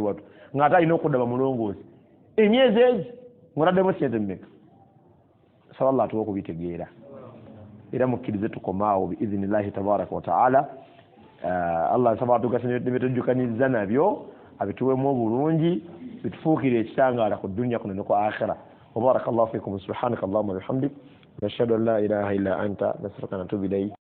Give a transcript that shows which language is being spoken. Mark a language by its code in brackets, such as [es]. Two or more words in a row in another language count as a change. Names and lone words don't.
[lg] wattu ng'ate alina okudda bamulongoozi emyezi egi ng'otaddemu sente mmeka saba Allah atuwa okubitegeera era mukkirize tukomaawo [ar] بإذن الله تبارك وتعالى [lg] Allah nsaba atugasa nebitujjukanyizza nabyo abituwemu obulungi bitufuukire ekitangaala ku dunya kuno ne ku akhira [ar] وبارك الله فيكم سبحانك اللهم وبحمدك نشهد أن لا إله إلا أنت نستغفرك ونتوب إليك